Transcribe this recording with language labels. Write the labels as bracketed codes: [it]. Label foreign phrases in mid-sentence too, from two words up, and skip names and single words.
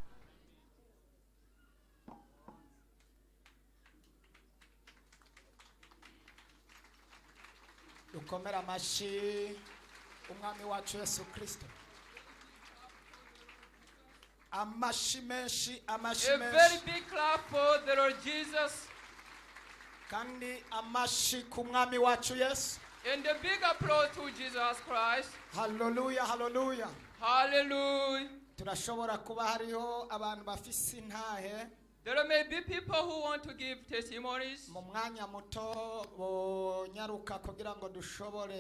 [rn] dukomera amashi umwami wacu Yesu Kristo amashi menshi [en] A very big clap for the Lord Jesus. [rn] kandi amashi ku mwami wacu Yesu. [en] And a big applause to Jesus Christ. Hallelujah, hallelujah. Hallelujah. [rn] Turashobora kuba hariho abantu bafise intahe [en] There may be people who want to give testimonies. [rn] mu mwanya muto bonyaruka kugira ngo dushobore